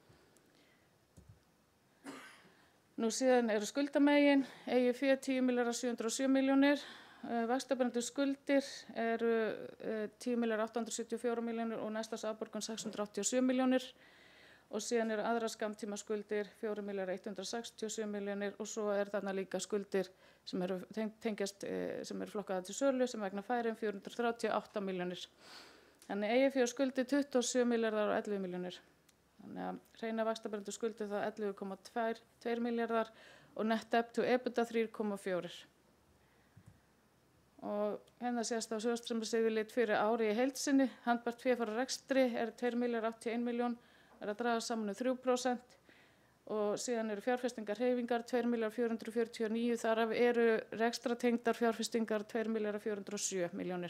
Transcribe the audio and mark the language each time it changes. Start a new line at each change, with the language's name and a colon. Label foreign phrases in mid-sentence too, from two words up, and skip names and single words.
Icelandic: Nú síðan eru skuldamegin, eigið fé 10.707 milljónir, vaxtabærandi skuldir eru 10.874 milljónir og næstas afborgun 687 milljónir og síðan eru aðra skammtíma skuldir 4.167 milljónir og svo þarna líka skuldir sem eru tengjast, sem eru flokkaðar til sölu sem vegna færum 438 milljónir. Þannig eigið fé og skuldir 27 milljarðar og 11 milljónir. Þannig að hreina vaxtabærandi skuldir þá 11,2 milljarðar og
English: net debt to EBITDA
Icelandic: 3,4. Og hérna sést á sjóðstreymisyfirlit fyrir ári í heild sinni, handbært fé frá rekstri 2.081 milljón, að draga saman 3% og síðan eru fjárfestingarhreyfingar 2.449, þar af eru rekstratengdar fjárfestingar 2.407 milljónir.